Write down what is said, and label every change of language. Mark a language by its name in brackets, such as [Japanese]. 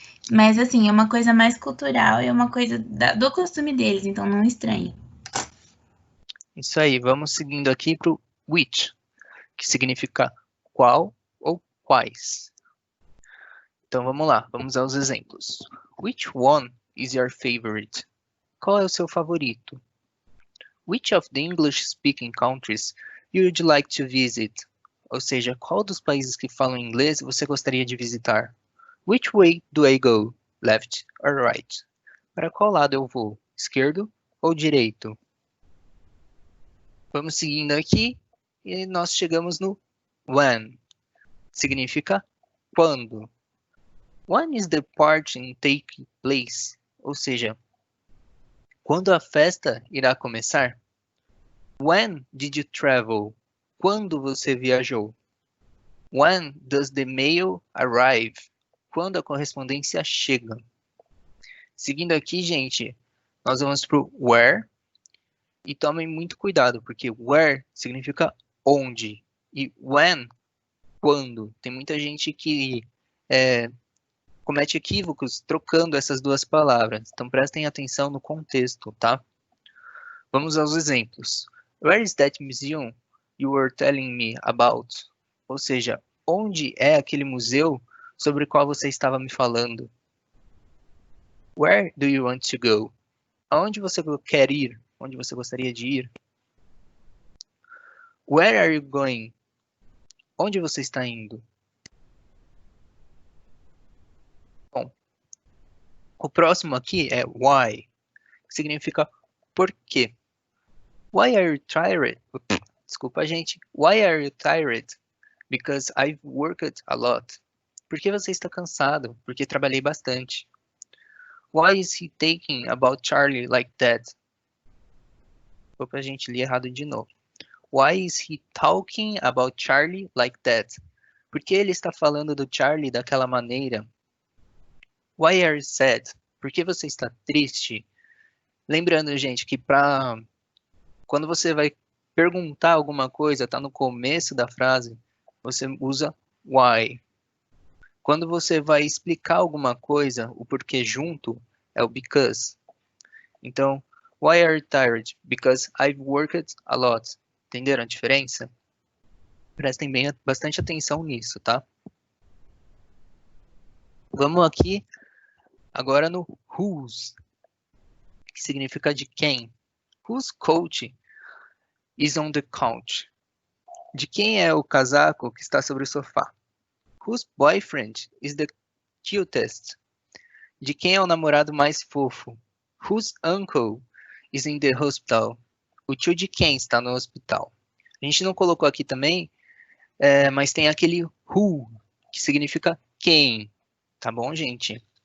[Portuguese] Mas assim, é uma coisa mais cultural e é uma coisa do costume deles, então não estranhe. Isso aí, vamos seguindo aqui para o which, que significa qual ou quais. Então vamos lá, vamos aos exemplos. [English] Which one is your favorite? [Portuguese] Qual é o seu favorito? [English] Which of the English-speaking countries you would like to visit? [Portuguese] Ou seja, qual dos países que falam inglês você gostaria de visitar? [English] Which way do I go? Left or right? [Portuguese] Para qual lado eu vou? Esquerdo ou direito? Vamos seguindo aqui e nós chegamos no when. Significa quando. [English] When is the party taking place? [Portuguese] Ou seja, quando a festa irá começar? [English] When did you travel? [Portuguese] Quando você viajou? [English] When does the mail arrive? [Portuguese] Quando a correspondência chega? Seguindo aqui, gente, nós vamos para o where e tomem muito cuidado, porque where significa onde e when, quando. Tem muita gente que comete equívocos trocando essas duas palavras. Então prestem atenção no contexto, tá? Vamos aos exemplos. [English] Where is that museum you were telling me about? [Portuguese] Ou seja, onde é aquele museu sobre o qual você estava me falando? [English] Where do you want to go? [Portuguese] Aonde você quer ir? Onde você gostaria de ir? [English] Where are you going? [Portuguese] Onde você está indo? Bom, o próximo aqui é why, que significa por quê. [English] Why are you tired? [Portuguese] Desculpa, gente. [English] Why are you tired? Because I've worked a lot. [Portuguese] Por que você está cansado? Porque trabalhei bastante. [English] Why is he taking about Charlie like that? [Portuguese] Vou pra gente ler errado de novo. [English] Why is he talking about Charlie like that? [Portuguese] Por que ele está falando do Charlie daquela maneira? [English] Why are you sad? [Portuguese] Por que você está triste? Lembrando, gente, que quando você vai perguntar alguma coisa, tá no começo da frase, você usa why. Quando você vai explicar alguma coisa, o porquê junto, é o because. [English] Então, why are you tired? Because I've worked a lot. [Portuguese] Entenderam a diferença? Prestem bastante atenção nisso, tá? Vamos aqui agora no whose, que significa de quem. [English] Whose coat is on the couch? [Portuguese] De quem é o casaco que está sobre o sofá? [English] Whose boyfriend is the cutest? [Portuguese] De quem é o namorado mais fofo? [English] Whose uncle is in the hospital? [Portuguese] O tio de quem está no hospital? A gente não colocou aqui também, mas tem aquele who, que significa quem, tá bom, gente?